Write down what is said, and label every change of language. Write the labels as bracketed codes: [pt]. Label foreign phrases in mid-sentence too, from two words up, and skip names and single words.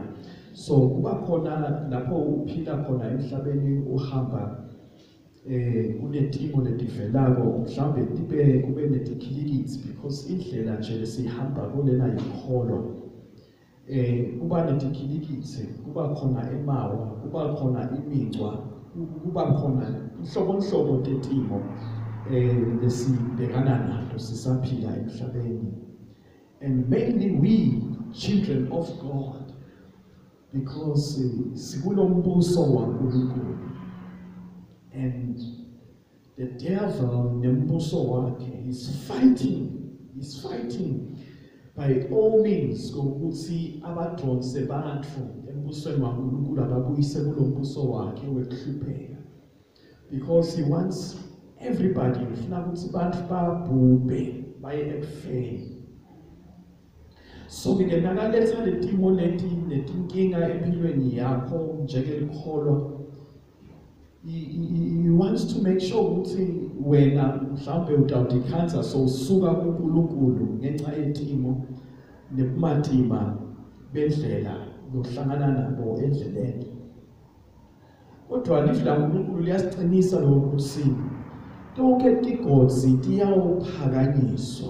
[ss] So kuba khona lapho uphila khona emhlabeni uhamba kunetimo letivelako mhlambe kube netikhilikithi because indlela nje lesihamba kulena yikholo. Kuba netikhilikithi, kuba khona emawa, kuba khona imicwa, kuba khona inhlobo tetimo lesibhekana nazo sisaphila emhlabeni. [en] And mainly we children of God, because [ss] sikulombuso waNkulunkulu. [en] And the devil [ss] nembuso wakhe [en] is fighting by all means [ss] ukuthi abadonse bantu embusweni waNkulunkulu ababuyise kulombuso wakhe wekuhlupheka. [en] Because he wants everybody, [ss] ufuna ukuthi bantu babhubhe baye ekufeni. So ke nakaletha letimo netinkinga empilweni yakho njengelikholwa. [en] He wants to make sure [ss] ukuthi wena mhlambe utawudikhansa so usuka kuNkulunkulu ngenxa yetimo nekumatima bendlela lokuhlangana nabo endleleni. Kodwa lifu laNkulunkulu liyasiqinisa lokuthi tonke tigodzi tiyawuphakanyiswa.